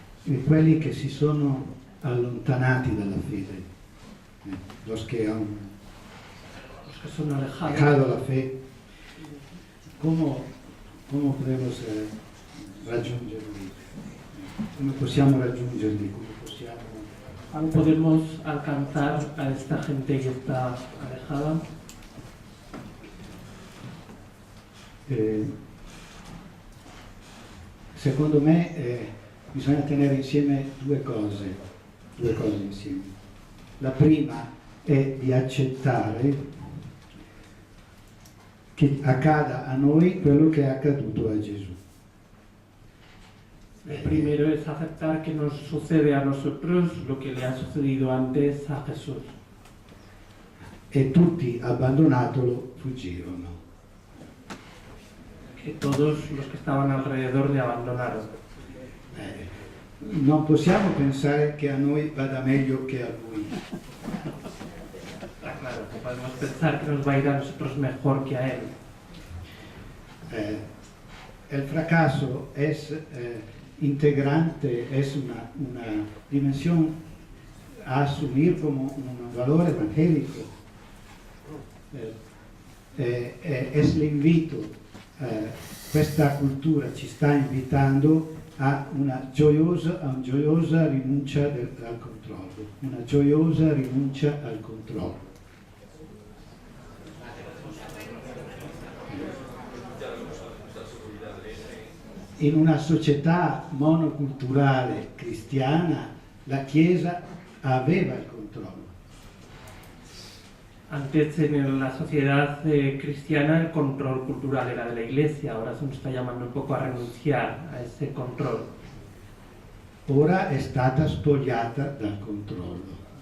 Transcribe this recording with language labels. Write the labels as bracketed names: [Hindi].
[Italian] E quelli che si sono allontanati dalla fede, [Spanish] los que han son alejados. dejado la fe, ¿cómo podemos [Italian] raggiungerli? Come possiamo raggiungerli? [Spanish] ¿Cómo podemos alcanzar a esta gente que está alejada? [Italian] Secondo me bisogna tenere insieme due cose insieme. La prima è di accettare che accada a noi quello che è accaduto a Gesù. [Spanish] El primero es aceptar que nos sucede a nosotros lo que le ha sucedido antes a Jesús. [Italian] E tutti abbandonatolo fuggirono. [Spanish] Que todos los que estaban alrededor le abandonaron. [Italian] Non possiamo pensare che a noi vada meglio che a lui. [Spanish] Claro, que podemos pensar que nos va a ir a nosotros mejor que a él. El fracaso es integrante, es una dimensión a asumir como un valor evangélico. [Italian] Es l'invito, questa cultura ci sta invitando a una gioiosa rinuncia al controllo, una gioiosa rinuncia al controllo. In una società monoculturale cristiana la Chiesa aveva il controllo. [Spanish] Antes en la sociedad cristiana el control cultural era de la Iglesia, ahora se nos está llamando un poco a renunciar a ese control. [Italian] Ora è stata spogliata dal controllo.